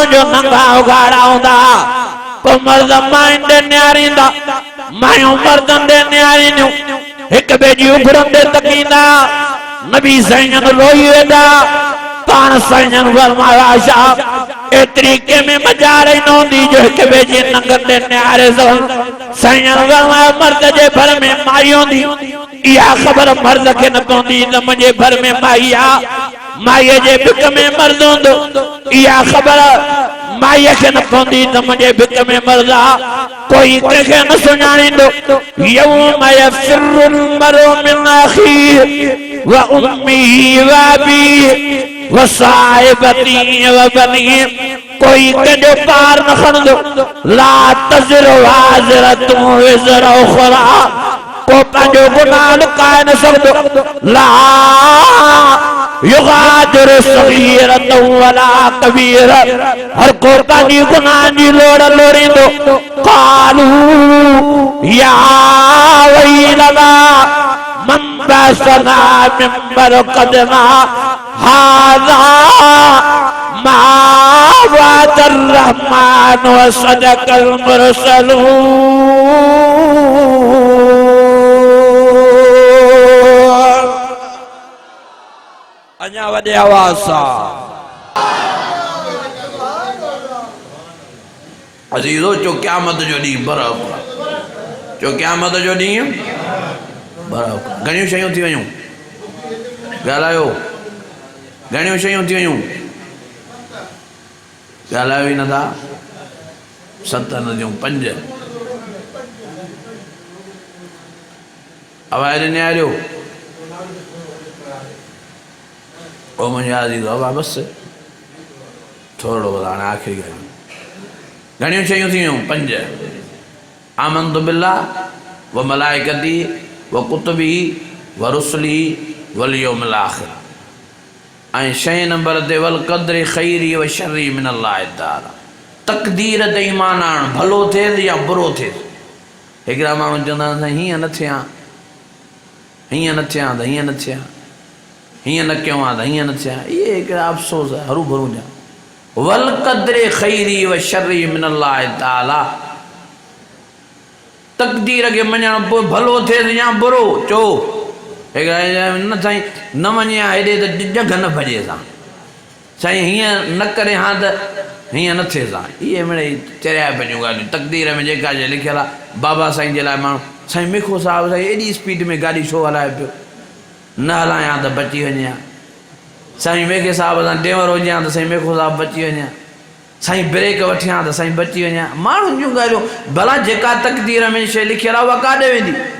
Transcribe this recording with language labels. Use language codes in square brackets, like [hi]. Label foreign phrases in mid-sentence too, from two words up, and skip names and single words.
[sd] जो नंगा उघाड़ा हूंदा को मर्द मायुनि ॾे निहारींदा मायूं मर्दनि ॾे निहारींदियूं हिक ॿिए जी उघड़नि ॾे तकींदा नबी साईं रोई वेंदा पाण साईं फरमायो आशा एतिरी कंहिंमें मजा रही न हूंदी जो हिक ॿिए जी नंगनि ॾे निहारे साईं फरमायो मर्द जे भर में माई हूंदी इहा ख़बर मर्द खे न पवंदी त मुंहिंजे भर में माई आहे माईअ जे भिक में मर्द हूंदो इहा ख़बर माईअ खे न पवंदी त मुंहिंजे भिक में मर्द आहे कोई कंहिंखे न सुञाणींदो [ar] يوم يفر المرء من أخيه وأمه وأبيه و صاحبته و بنيه [sd] कोई कंहिंजो पार न खणंदो [ar] لا تزر وازرة وزر أخرى [sd] को पंहिंजो गुनाह लुकाए न सघंदो [ar] لا يغادر صغيرة ولا كبيرة [sd] हर को कानी गुनाह जी लोड़ लोड़ींदो [ar] قالوا يا ويلنا من بعثنا من مرقدنا هذا ما وعد الرحمن و صدق [sd] मुरसलून अञा वॾे आवाज़ सां अज़ीज़ो चो क़यामत जो ॾींहुं बराबरि चो क़यामत जो ॾींहुं बराबरि घणियूं शयूं थी वयूं ॻाल्हायो घणियूं शयूं थी वयूं ॻाल्हायो ई नथा 7 नदियूं 5 आवाज़ ॾिने आहियो ओ मुझे आज़ीज़ बाबा बस थोड़ो हाणे आख़िरी ॻाल्हि घणियूं शयूं थी वियूं 5 [ar] آمنت بالله و ملائكته و كتبه و رسله واليوم الآخر [sd] ऐं 6 नंबर ते [ar] والقدر خيره و شره من الله تعالى [sd] तक़दीर ते ईमान आण भलो थिए या बुरो थिए हिकिड़ा माण्हू चवंदा आहिनि हीअं न थिया हीअं न थिया त हीअं न थिया हीअं न कयूं आहे त हीअं न थिया इहे हिकिड़ा अफ़सोस आहे हरू भरू जा [ar] والقدر خيره و شره من الله تعالى [sd] तक़दीर खे मञण पोइ भलो थिए या बुरो चओ न साईं न वञे हा हेॾे त जग न भॼे सां साईं हीअं न करे हा त हीअं न थिए सां इहे मिड़ेई चरिया पंहिंजूं ॻाल्हियूं तक़दीर में जेका जे लिखियलु आहे बाबा साईं जे लाइ माण्हू साईं मिखो साहिबु साईं एॾी स्पीड में गाॾी छो हलाए पियो न हलायां त बची वञे हा साईं मेघे साहिब सां टेवर हुजे हा त साईं मेघो साहिबु बची वञे हा साईं ब्रेक वठियां त साईं बची वञे हा माण्हुनि जूं ॻाल्हियूं भला जेका तक़दीर में शइ लिखियलु आहे उहा काॾे वेंदी